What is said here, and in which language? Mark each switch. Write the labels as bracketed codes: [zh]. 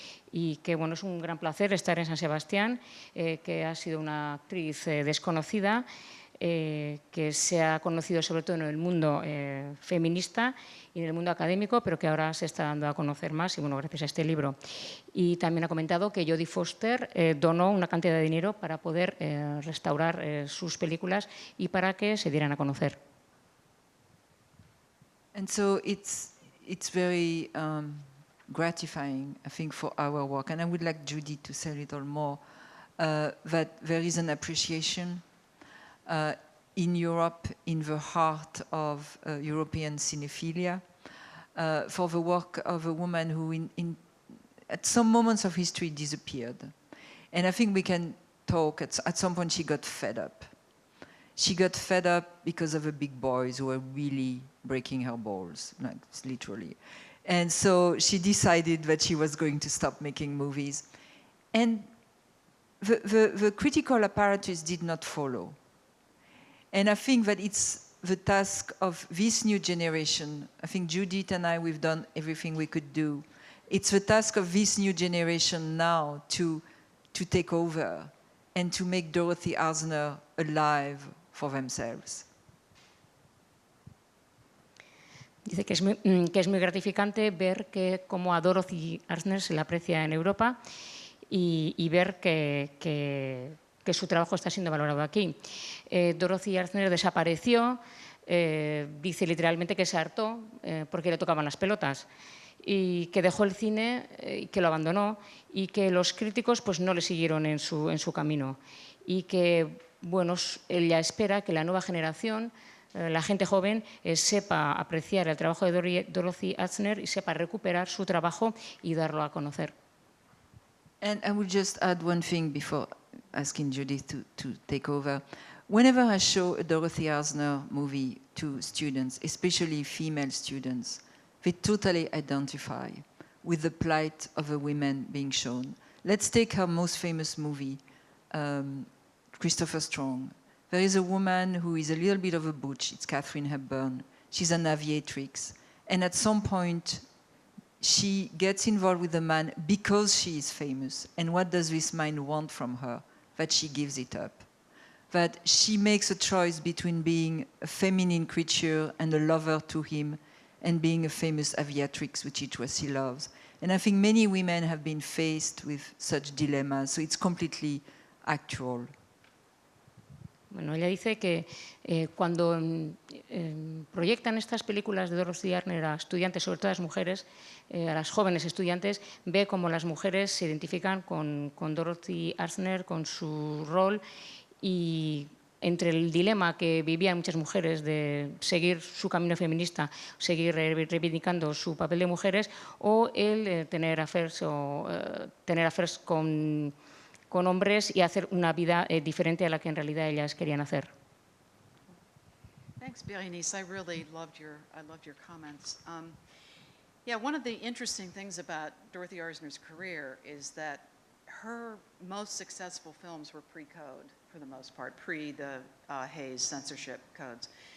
[es] Y que, bueno, es un gran placer estar en San Sebastián, que ha sido una actriz desconocida, que se ha conocido sobre todo en el mundo feminista y en el mundo académico, pero que ahora se está dando a conocer más, y bueno, gracias a este libro. Y también ha comentado que Jodie Foster donó una cantidad de dinero para poder restaurar sus películas y para que se dieran a conocer. [en] And so it's very gratifying, I think, for our work. And I would like Judy to say a little more that there is an appreciation in Europe, in the heart of European cinephilia, for the work of a woman who at some moments of history disappeared. And I think we can talk, at some point she got fed up. She got fed up because of the big boys who were really breaking her balls, like literally. And so she decided that she was going to stop making movies. And the critical apparatus did not follow. And I think that it's the task of this new generation. I think Judith and I, we've done everything we could do. It's the task of this new generation now to take over and to make Dorothy Arzner alive for themselves. [es] Dice que es muy gratificante ver que como a Dorothy Arzner se le aprecia en Europa y ver que su trabajo está siendo valorado aquí. Dorothy Arzner desapareció, dice literalmente que se hartó porque le tocaban las pelotas. y que dejó el cine y que lo abandonó y que los críticos pues, no le siguieron en su camino y que bueno, ella espera que la nueva generación, la gente joven, sepa apreciar el trabajo de Dorothy Arzner y sepa recuperar su trabajo y darlo a conocer. [en] And I would just add one thing before asking Judith to take over. Whenever I show a Dorothy Arzner movie to students, especially female students, they totally identify with the plight of the women being shown. Let's take her most famous movie, Christopher Strong. There is a woman who is a little bit of a butch. It's Katharine Hepburn. She's an aviatrix. And at some point, she gets involved with a man because she is famous. And what does this man want from her? That she gives it up. That she makes a choice between being a feminine creature and a lover to him and being a famous aviatrix, which is what she loves. And I think many women have been faced with such dilemmas, so it's completely actual. [es] Bueno, ella dice que cuando proyectan estas películas de Dorothy Arzner a estudiantes, sobre todo a las mujeres, a las jóvenes estudiantes, ve cómo las mujeres se identifican con Dorothy Arzner, con su rol, y entre el dilema que vivían muchas mujeres de seguir su camino feminista, seguir reivindicando su papel de mujeres, o el tener affairs con hombres y hacer una vida diferente a la que en realidad ellas querían hacer. [en] Thanks, Berenice. I really loved your comments. Yeah, one of the interesting things about Dorothy Arzner's career is that her most successful films were pre-code, for the most part, pre the Hays censorship codes.